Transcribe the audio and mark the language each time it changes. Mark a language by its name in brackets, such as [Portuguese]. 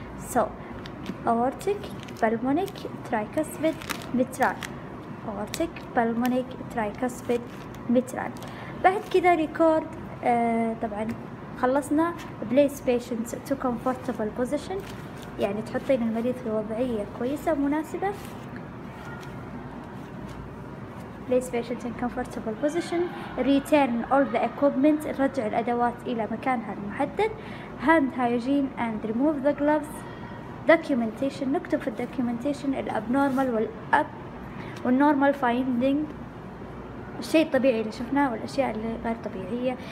[English] So aortic, pulmonic, tricuspid, mitral. Aortic, pulmonic, tricuspid, mitral. [Arabic] بعد كذا ريكورد. طبعا خلصنا [English] place patients to comfortable position، [Arabic] يعني تحطين المريض في وضعية كويسة ومناسبة. [English] place patient in comfortable position. return all the equipment، [Arabic] نرجع الأدوات إلى مكانها المحدد. [English] hand hygiene and remove the gloves. [Arabic] documentation، نكتب في الدوكيومنتيشن الابنورمال والنورمال finding، الشيء الطبيعي اللي شفناه والأشياء اللي غير طبيعية.